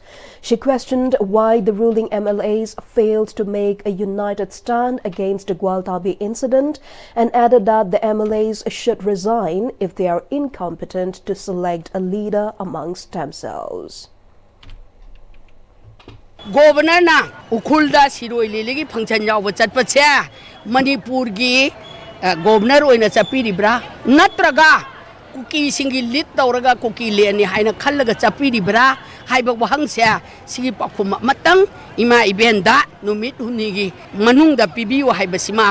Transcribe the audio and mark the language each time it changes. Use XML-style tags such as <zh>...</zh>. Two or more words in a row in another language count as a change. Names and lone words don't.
<en>She questioned why the ruling MLAs failed to make a united stand against the Gwaltabe incident and added that the MLAs should resign if they are incompetent to select a leader amongst themselves.</en> <mni>Governor na ukhulda siroi lelegi function yawa chatpache Manipur gi governor oina chapiribra natraga kuki singi lit tawraga kuki leni haina khallaga chapiribra haiba wahangse sigi pakhuma matang ima ibenda numit hunigi manungda pibiu haibasima</mni>